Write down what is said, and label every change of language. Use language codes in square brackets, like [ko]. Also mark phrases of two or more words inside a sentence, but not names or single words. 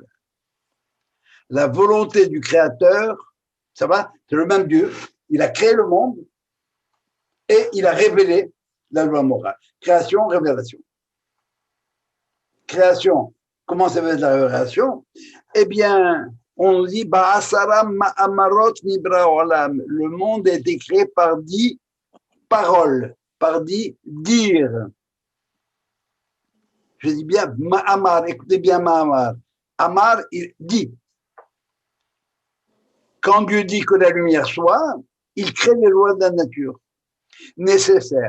[fr] La volonté du Créateur, ça va, c'est le même Dieu, il a créé le monde et il a révélé la loi morale. Création, révélation. Création, comment ça veut être la révélation? Eh bien, on dit [he] בעשרה מאמרות נברא עולם. [fr] Le monde a été créé par 10 paroles, par 10 dire. Je dis bien ma'amar, écoutez bien ma'amar. Amar, il dit. Quand Dieu dit que la lumière soit, il crée les lois de la nature nécessaires.